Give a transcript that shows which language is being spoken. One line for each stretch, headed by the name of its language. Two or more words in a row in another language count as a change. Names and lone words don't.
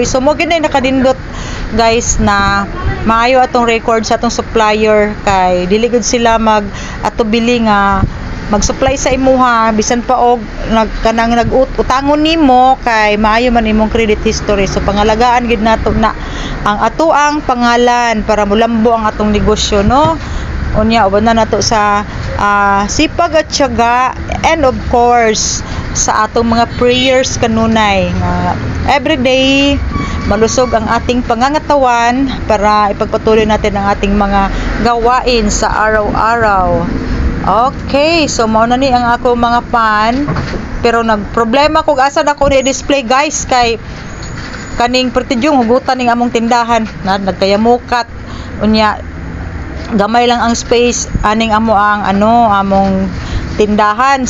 Cebuano: So mo gyud nakadindot guys na maayo atong record sa atong supplier kay dili gud sila atubili nga mag-supply sa imuha bisan pa og kanang nag-utangon nimo kay maayo man imong credit history. So pangalagaan gid nato na ang atoang pangalan para mulambo ang atong negosyo, no. Unya uban na nato sa
Filipino: sipag at tiyaga,
English: and of course
Cebuano: sa atong mga prayers kanunay nga everyday
Filipino: malusog ang ating pangangatawan para ipagpatuloy natin ang ating mga gawain sa araw-araw.
Cebuano: Okay, so mao na ni ang ako mga pan. Pero nagproblema kung asa na ko ni-display guys kay kaning pertidyong hugutan ning among tindahan na nagkayamukat. Unya gamay lang ang space aning amo ang among tindahan.